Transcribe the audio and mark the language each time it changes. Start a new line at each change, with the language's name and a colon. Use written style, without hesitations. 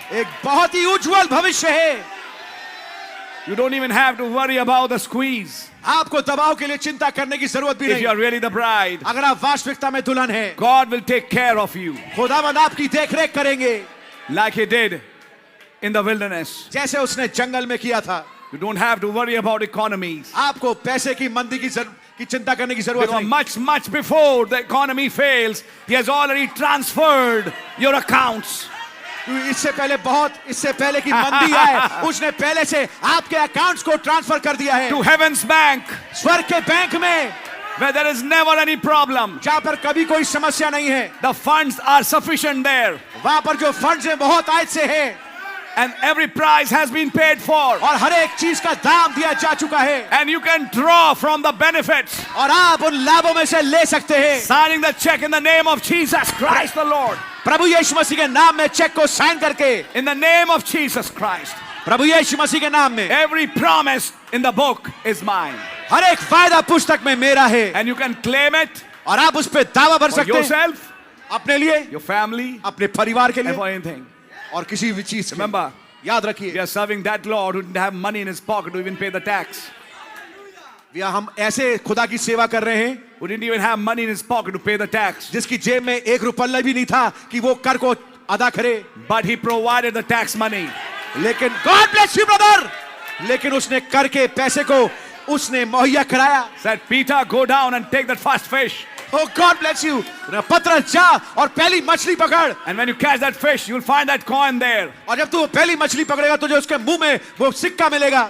Hindi: एक बहुत ही उज्जवल भविष्य है.
English: You don't even have to worry about the squeeze.
Hindi: आपको दबाव के लिए चिंता करने की जरूरत भी
English: If
Hindi: नहीं.
English: you are really the bride,
Hindi: अगर आप वास्तविकता में दुल्हन हैं,
English: God will take care of you
Hindi: खुदावंद आपकी देखरेख करेंगे,
English: like He did in the wilderness.
Hindi: जैसे उसने जंगल में किया था.
English: You don't have to worry about economies.
Hindi: आपको पैसे की मंदी की चिंता करने की जरूरत
English: Because
Hindi: नहीं.
English: much before the economy fails, He has already transferred your accounts.
Hindi: इससे पहले कि मंदी आए, उसने पहले से आपके अकाउंट्स को ट्रांसफर कर दिया है
English: To heaven's bank,
Hindi: स्वर्ग के बैंक में,
English: where there is never any problem.
Hindi: जहां पर कभी कोई समस्या नहीं है.
English: The funds are sufficient there.
Hindi: वहां पर जो फंड्स हैं बहुत आयत से है,
English: And every price has been paid for.
Hindi: और हर एक चीज का दाम दिया जा चुका है,
English: And you can draw from the benefits.
Hindi: और आप उन लाभों में से ले सकते हैं.
English: Signing the check in the name of Jesus Christ the Lord.
Hindi: प्रभु यीशु मसीह के नाम में चेक को साइन करके,
English: In the name of Jesus Christ.
Hindi: प्रभु यीशु मसीह के नाम में
English: Every promise in the book is mine.
Hindi: हर एक फायदा पुस्तक में मेरा है,
English: And you can claim it
Hindi: और आप उस पर दावा भर
English: for
Hindi: सकते हैं
English: yourself,
Hindi: अपने लिए,
English: your family,
Hindi: अपने परिवार के
English: and for
Hindi: लिए,
English: anything.
Hindi: और किसी भी चीज के.
English: Remember,
Hindi: याद
English: we
Hindi: रखिए,
English: are serving that Lord who didn't have money in his pocket to even pay the tax.
Hindi: हम ऐसे खुदा की सेवा कर रहे हैं
English: Who didn't even have money in his pocket to pay the tax.
Hindi: जिसकी जेब में एक रुपया भी नहीं था कि वो कर को अदा करे,
English: But he provided the tax money.
Hindi: लेकिन
English: God bless you brother,
Hindi: लेकिन उसने कर के पैसे को उसने मुहैया कराया.
English: Said, Peter, go down and take that first fish. Oh God bless you.
Hindi: पतरस जा और पहली मछली पकड़,
English: And when you catch that fish, you'll find that coin there.
Hindi: और जब तू पहली मछली पकड़ेगा तुझे उसके मुंह में वो सिक्का मिलेगा,